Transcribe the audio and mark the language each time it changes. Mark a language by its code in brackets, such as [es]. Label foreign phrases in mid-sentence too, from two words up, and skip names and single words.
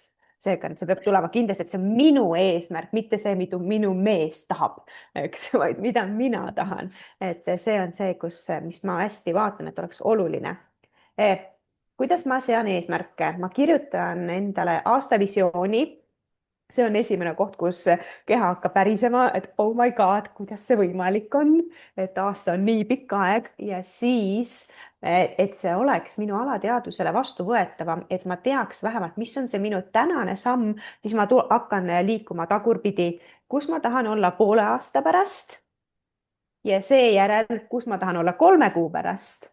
[et] Seega see peab tulema kindlasti, et see on minu eesmärk, mitte see, mida minu mees tahab, eks, vaid mida mina tahan. Et see on see, mis ma hästi vaatan, et oleks oluline. Kuidas ma sean eesmärke? Ma kirjutan endale aastavisiooni. See on esimene koht, kus keha hakkab pärisema, et [en] oh my god, [et] kuidas see võimalik on, et aasta on nii pikk aeg ja siis, et see oleks minu alateadvusele vastuvõetavam, et ma teaks vähemalt, mis on see minu tänane samm, siis ma hakkan liikuma tagurpidi, kus ma tahan olla poole aasta pärast ja seejärel, kus ma tahan olla 3 kuu pärast.